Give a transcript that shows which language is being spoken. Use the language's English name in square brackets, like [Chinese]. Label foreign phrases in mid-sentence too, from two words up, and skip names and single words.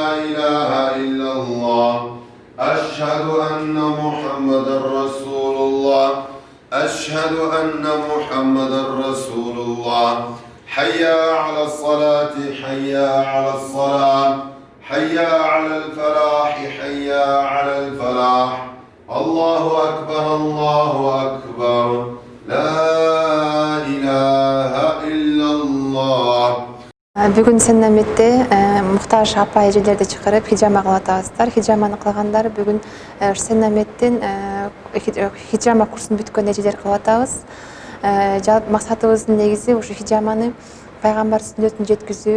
[Arabic] إله إلا الله أشهد أن محمد رسول الله أشهد أن محمد رسول الله حي على الصلاة حي على الصلاة حي على الفلاح حي على الفلاح الله أكبر الله أكبر لا إله إلا الله. [Kyrgyz] Бүгүн Сеннаметте муктаж апа эжелерди чакырып хижама кылып атабыздар. Хижаманы кылгандар бүгүн Сеннаметтен хижама курсун бүткөн эжелер кылып атабыз. Максатыбыздын негизи ушу хижаманы пайгамбар сүннөтүн жеткизүү.